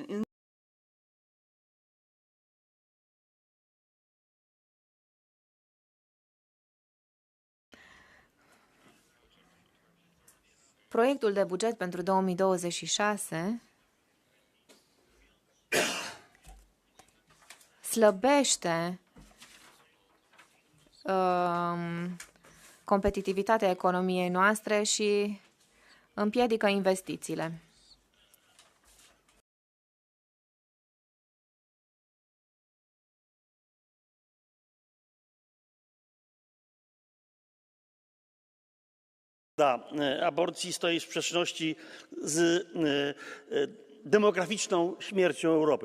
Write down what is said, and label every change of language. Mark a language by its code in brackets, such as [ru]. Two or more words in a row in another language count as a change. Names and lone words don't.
[ro] Proiectul de buget pentru 2026 slăbește competitivitatea economiei noastre și împiedică investițiile. [pl] Aborcji stoi w sprzeczności z demograficzną śmiercią Europy.